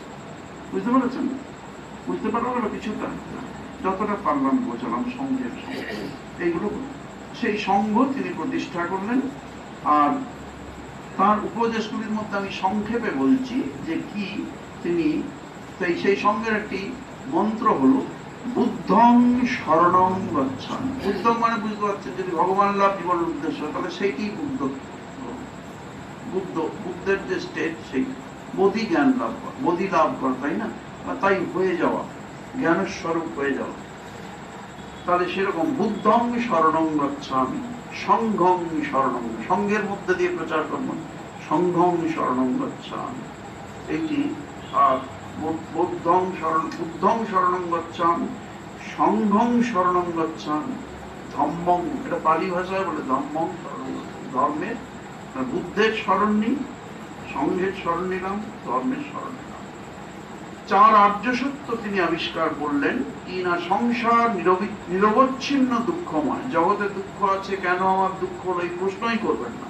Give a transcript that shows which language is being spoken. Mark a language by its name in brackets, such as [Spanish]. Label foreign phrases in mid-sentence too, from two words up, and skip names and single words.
[Bangla] বুঝতে পেরেছেন? বুঝতে পারলো না কিছুটা? যতটা পারলাম বোঝালাম সংঘের এইগুলো। সেই সংঘ তিনি প্রতিষ্ঠা করলেন। আর তার উপদেশগুলির মধ্যে আমি সংক্ষেপে বলছি যে কি তিনি সেই সংঘের একটি মন্ত্র হলো [Pali] বুদ্ধং শরণং গচ্ছান। [Bangla] বুদ্ধং মানে বুঝতে পারছেন, যদি ভগবান লাভ জীবনের উদ্দেশ্য, তাহলে সেইটাই বুদ্ধের যে স্টেট, সেই বোধি জ্ঞান লাভ করা, বোধি লাভ করা, তাই না? তাই হয়ে যাওয়া, জ্ঞানের স্বরূপ হয়ে যাওয়া। [Pali] তাহলে সেরকম বুদ্ধং শরণং গচ্ছামি, সংঘং শরণং, [Bangla] সংঘের মধ্যে দিয়ে প্রচার করব, [Pali] সংঘং শরণং গচ্ছামি, [Bangla] এইটি। [Pali] আর বুদ্ধং শরণং গচ্ছামি, সংঘং শরণং গচ্ছামি, [Bangla] ধম্মং, এটা পালি ভাষায় বলে [Pali] ধম্মং শরণং, [Bangla] ধর্মের বুদ্ধের স্মরণ নিই, সংঘের স্মরণ নিলাম, ধর্মের স্মরণ নিলাম। চার আর্য সত্য তিনি আবিষ্কার করলেন কি না, সংসার নিরবচ্ছিন্ন দুঃখময়, জগতে দুঃখ আছে, কেন আমার দুঃখ হলো এই প্রশ্নই করবেন না।